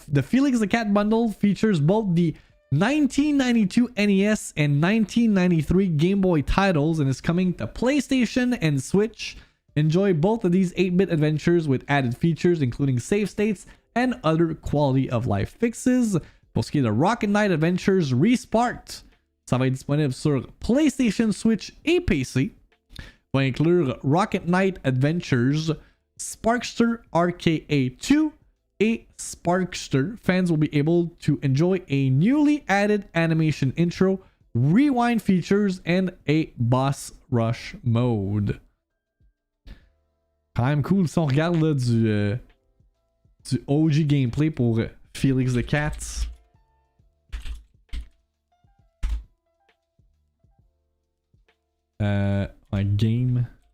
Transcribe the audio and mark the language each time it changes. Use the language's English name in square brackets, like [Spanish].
[English] The Felix the Cat bundle features both the 1992 NES and 1993 Game Boy titles and is coming to PlayStation and Switch. Enjoy both of these 8-bit adventures with added features including save states and other quality of life fixes. [French] Pour ce qui est de Rocket Knight Adventures Resparked, ça va être disponible sur PlayStation, Switch et PC. Va inclure Rocket Knight Adventures, Sparkster RKA2 et Sparkster. [English] Fans will be able to enjoy a newly added animation intro, rewind features, and a boss rush mode. [French] Quand même cool. Si on regarde là, du OG gameplay pour Felix the Cat. Un game.